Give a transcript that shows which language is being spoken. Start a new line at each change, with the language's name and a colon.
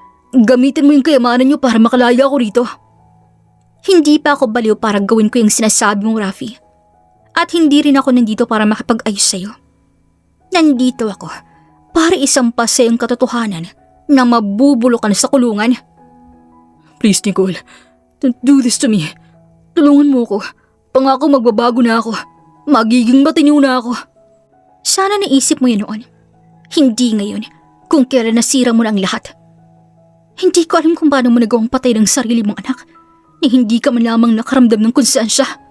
Filipino: Gamitin mo yung kayamanan niyo para makalaya ako rito. Hindi pa ako baliw para gawin ko yung sinasabi mong, Rafi. At hindi rin ako nandito para makipag-ayos sa'yo. Nandito ako para isampas sa iyong katotohanan na mabubulo ka na sa kulungan.
English: Please, Nicole, don't do this to me.
Filipino: Tulungan mo ko. Pangako magbabago na ako. Magiging matino na ako. Sana naisip mo yun noon. Hindi ngayon, kung kailan nasira mo na ang lahat. Hindi ko alam kung paano mo nagawang patay ng sarili mong anak na hindi ka man lamang nakaramdam ng konsensya.